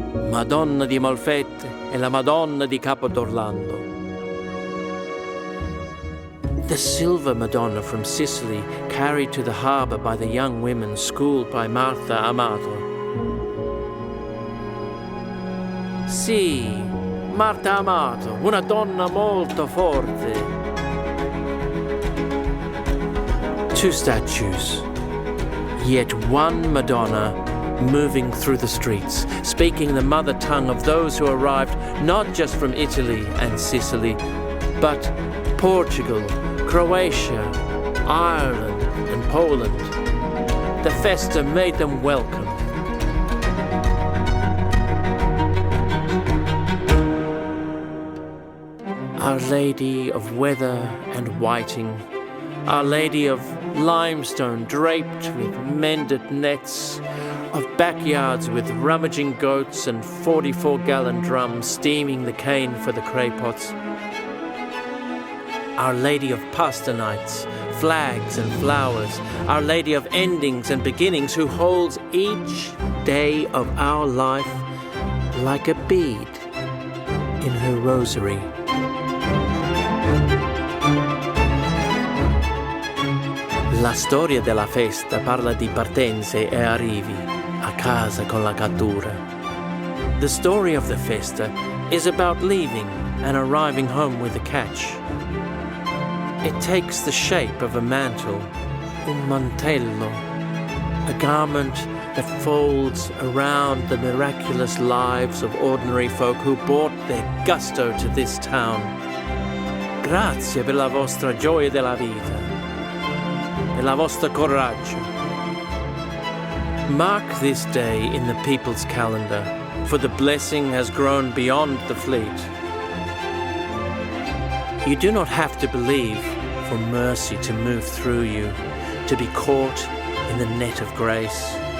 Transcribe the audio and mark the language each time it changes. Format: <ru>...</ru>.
<it>Madonna di Molfette e la Madonna di Capodorlando.</it> <en>The silver Madonna from Sicily, carried to the harbour by the young women schooled by Martha Amato.</en> <it>Sì, Marta Amato, una donna molto forte.</it> <en>2 statues, yet one Madonna moving through the streets, speaking the mother tongue of those who arrived not just from Italy and Sicily, but Portugal, Croatia, Ireland and Poland. The festa made them welcome. Our Lady of Weather and Whiting, Our Lady of Limestone draped with mended nets, of backyards with rummaging goats and 44-gallon drums steaming the cane for the craypots. Our Lady of Pasta nights, flags and flowers, Our Lady of endings and beginnings, who holds each day of our life like a bead in her rosary.</en> <it>La storia della festa parla di partenze e arrivi a casa con la cattura.</it> <en>The story of the festa is about leaving and arriving home with a catch. It takes the shape of a mantle,</en> <it>un mantello,</it> <en>a garment that folds around the miraculous lives of ordinary folk who brought their gusto to this town.</en> <it>Grazie per la vostra gioia della vita e la vostra coraggio.</it> <en>Mark this day in the people's calendar, for the blessing has grown beyond the fleet. You do not have to believe for mercy to move through you, to be caught in the net of grace.</en>